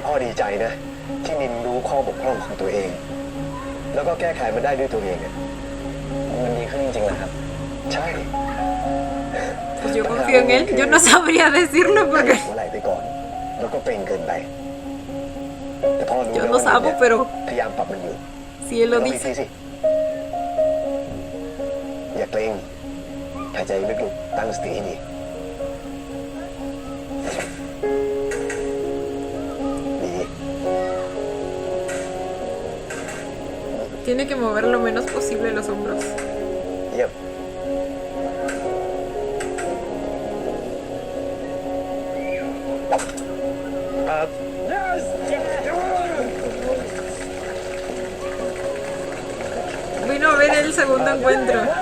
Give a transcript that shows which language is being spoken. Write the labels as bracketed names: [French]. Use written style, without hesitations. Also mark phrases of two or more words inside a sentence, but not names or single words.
[Thai] ดีใจนะ ที่นินรู้ข้อบกพร่องของตัวเอง แล้วก็แก้ไขมันได้ด้วยตัวเองอะมันดีขึ้นจริงๆนะครับ ใช่ [Spanish] Pues yo confío en él. Yo no sabría decirlo [Thai] หั [Spanish] porque [Thai] วไหล่ไปก่อน แล้วก็เกรงเกินไปแต่พอรู้ [Spanish] yo [Thai] แล้ว [Spanish] no [Thai] ว่า [Spanish] sabo, [Thai] เนี่ย [Spanish] pero [Thai] พยายามปรับมันอยู่ [Spanish] si él lo [Thai] ลองอีกที [Spanish] dice. [Thai] สิอย่าเกรงหายใจลึกๆตั้งสติให้ดีดี [Spanish] Tiene que mover lo menos posible los hombros. [Thai] เยี่ยม [Spanish] Vino a ver el segundo encuentro.